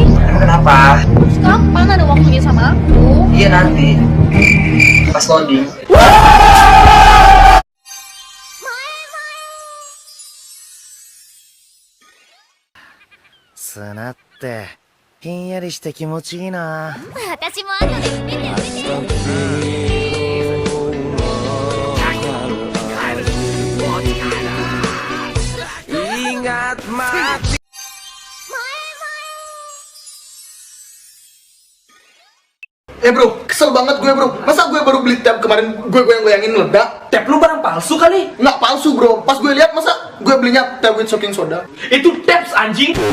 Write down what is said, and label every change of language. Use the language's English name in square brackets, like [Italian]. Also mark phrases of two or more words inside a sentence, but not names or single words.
[Indonesian] Emang kenapa? Terus kapan ada waktunya sama aku? Iya nanti. Pas loading. [Japanese] 砂ってひんやりして気持ちいいな。私も後で埋めて埋めて。 [Indonesian] Ingat mati. Bro, kesel banget gue bro. Masa gue baru beli tab kemarin gue goyang-goyangin meledak? Tab lu barang palsu kali? Nggak palsu bro. Pas gue lihat masa gue belinya tab [English] with soaking soda. [Indonesian] Itu tabs anjing.